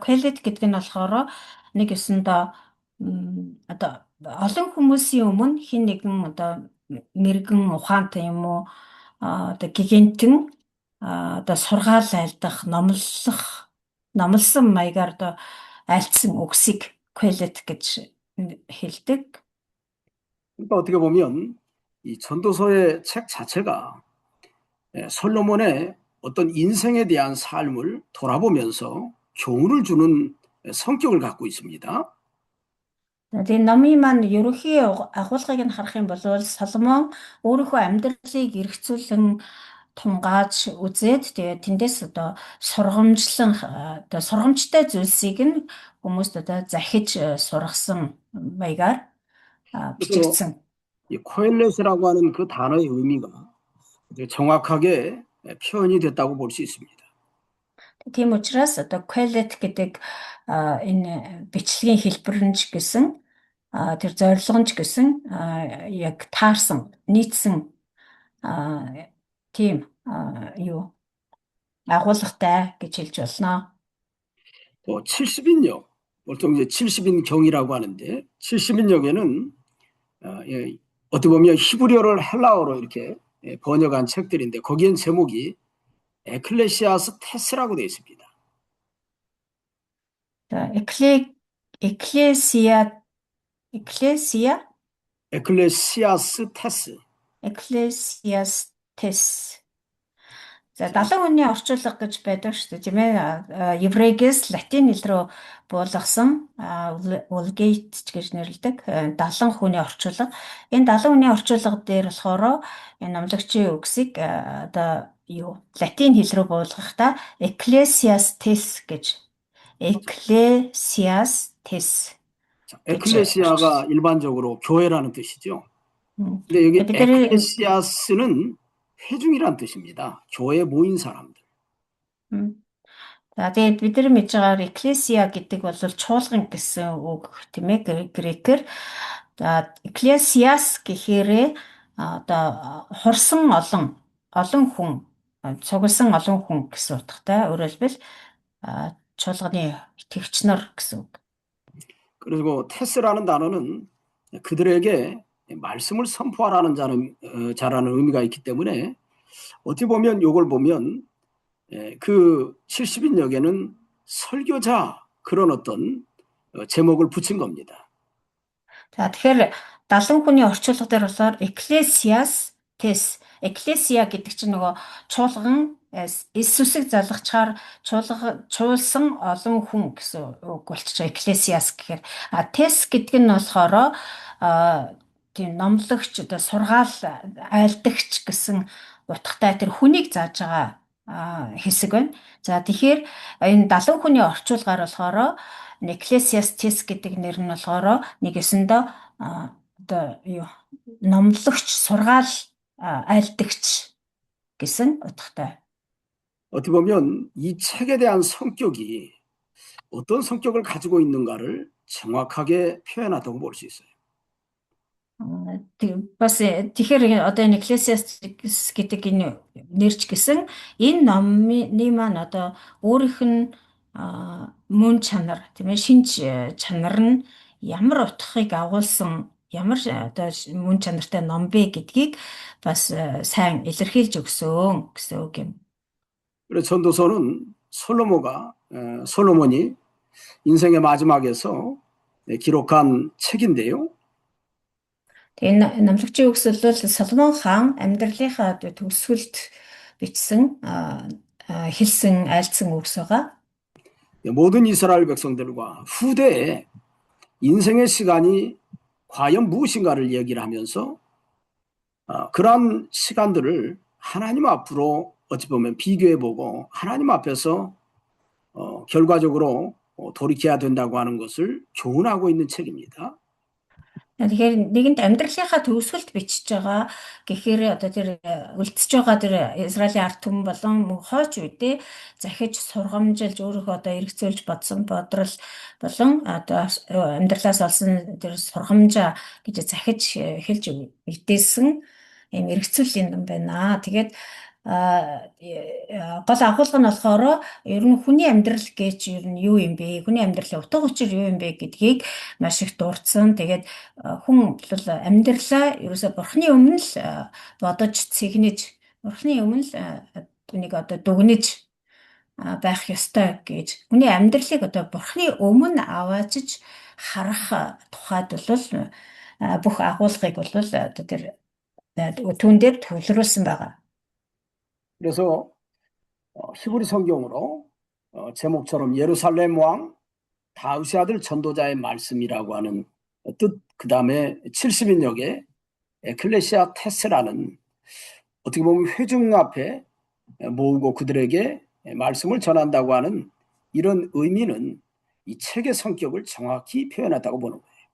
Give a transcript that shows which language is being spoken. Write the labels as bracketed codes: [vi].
[mn] Qualet гэдэг нь болохоор нэг ёсондоо одоо олон хүмүүсийн өмнө хин нэгэн одоо мэрэгэн ухаантай юм уу одоо гигантэн одоо сургаал айлдах, номлосон маягаар одоо айлтсан үгсийг quality гэж хэлдэг. [ko] 그러니까 어떻게 보면 이 전도서의 책 자체가 솔로몬의 어떤 인생에 대한 삶을 돌아보면서 교훈을 주는 성격을 갖고 있습니다. [mn] Тэгээ номын маань ерөнхий агуулгыг нь харах юм бол Соломон өөрийнхөө амьдралыг эргцүүлэн тунгааж үзээд тэгээ тэндээс одоо сургамжтай зүйлсийг нь хүмүүст одоо захиж сургасан маягаар [ko] 그래서 [mn] бичигдсэн. [ko] 이 코엘렛이라고 하는 그 단어의 의미가 정확하게 표현이 됐다고 볼 수 있습니다. [mn] Тийм учраас одоо Quelet гэдэг энэ бичлэгийн хэлбэр нь ч гэсэн тэр зорилго нь ч гэсэн яг таарсан, нийцсэн тийм юу агуулгатай гэж хэлж болно. [ko] 또 70인역, 보통 이제 70인경이라고 하는데 70인역에는 어떻게 보면 히브리어를 헬라어로 이렇게 번역한 책들인데 거기엔 제목이 에클레시아스 테스라고 되어 있습니다. [mn] За, Ecclesia [ko] 에클레시아스 테스. [la] Ecclesiastes. [mn] За 70 хүний орчуулга гэж байдаг шүү дээ, тийм ээ. Еврейгээс латин хэл рүү буулгасан Vulgate гэж нэрлэдэг 70 хүний орчуулга. Энэ 70 хүний орчуулга дээр болохоор энэ номлогчийн үгсийг одоо юу латин хэл рүү буулгахдаа Ecclesiastes гэж Ecclesiastes. [ko] 에클레시아가 일반적으로 교회라는 뜻이죠. 근데 여기 에클레시아스는 회중이란 뜻입니다. 교회에 모인 사람들. [mn] За тэгээд бид нар мэдж байгаагаар Ecclesia гэдэг бол чуулган гэсэн үг тийм ээ грекээр. За Ecclesias гэхээрээ одоо хурсан олон хүн цугласан олон хүн гэсэн утгатай. Өөрөөр хэлбэл чуулганы итгэгч нар гэсэн үг. [ko] 그리고 테스라는 단어는 그들에게 말씀을 선포하라는 자라는 의미가 있기 때문에 어떻게 보면 이걸 보면 그 70인역에는 설교자 그런 어떤 제목을 붙인 겁니다. [mn] За тэгэхээр 70 хүний орчуулга дээр болохоор Ecclesiastes, Ecclesia гэдэг чинь нөгөө чуулган Иесусыг залгачаар чуулсан олон хүн гэсэн үг болчихоо Ecclesias гэхээр Tes гэдэг нь болохоор тийм номлогч одоо сургаал айлдагч гэсэн утгатай тэр хүнийг зааж байгаа хэсэг байна. За тэгэхээр энэ 70 хүний орчуулгаар болохоор Ecclesiastes гэдэг нэр нь болохоор нэг өсөндөө одоо юу номлогч сургаал айлдагч гэсэн утгатай. [ko] 어떻게 보면 이 책에 대한 성격이 어떤 성격을 가지고 있는가를 정확하게 표현하다고 볼 수 있어요. [mn] Бас тэгэхээр одоо энэ Ecclesiastes гэдэг энэ нэрч гэсэн энэ номны маань одоо өөрийнх нь мөн чанар тийм ээ шинж чанар нь ямар утгыг агуулсан ямар одоо мөн чанартай ном бэ гэдгийг бас сайн илэрхийлж өгсөн гэсэн үг юм. [ko] 그래서 전도서는 솔로몬이 인생의 마지막에서 기록한 책인데요. [mn] Энэ номлогчийн үгс бол Соломон хаан амьдралынхаа төгсгөлд бичсэн хэлсэн айлцсан үгс байгаа. [ko] 모든 이스라엘 백성들과 후대에 인생의 시간이 과연 무엇인가를 얘기를 하면서 그러한 시간들을 하나님 앞으로 어찌 보면 비교해보고 하나님 앞에서 결과적으로 돌이켜야 된다고 하는 것을 교훈하고 있는 책입니다. [mn] Тэгэхээр нэгэнд амьдралынхаа төгсгөлд бичиж байгаа гэхээр одоо тэр үлдсэж байгаа тэр Израилийн ард түмэн болон мөн хойч үедээ захиж сургамжилж өөрийнхөө одоо эргэцүүлж бодсон бодрол болон одоо амьдралаас олсон тэр сургамжаа гэж захиж хэлж мэдээсэн юм эргэцүүлийн юм байна. Тэгээд гол агуулга нь болохоор ер нь хүний амьдрал гэж ер нь юу юм бэ? Хүний амьдралын утга учир юу юм бэ гэдгийг маш их дурдсан. Тэгээд хүн бол амьдралаа ерөөсө бурхны өмнө л бодож цэгнэж бурхны өмнө л түүнийг одоо дүгнэж байх ёстой гэж. Хүний амьдралыг одоо Бурхны өмнө аваачиж харах тухайд бол бүх агуулгыг бол одоо тэр түүн дээр төвлөрүүлсэн байгаа. [ko] 그래서 히브리 성경으로 제목처럼 예루살렘 왕 다윗의 아들 전도자의 말씀이라고 하는 뜻, 그 다음에 70인역의 에클레시아 테스라는 어떻게 보면 회중 앞에 모으고 그들에게 말씀을 전한다고 하는 이런 의미는 이 책의 성격을 정확히 표현했다고 보는 거예요.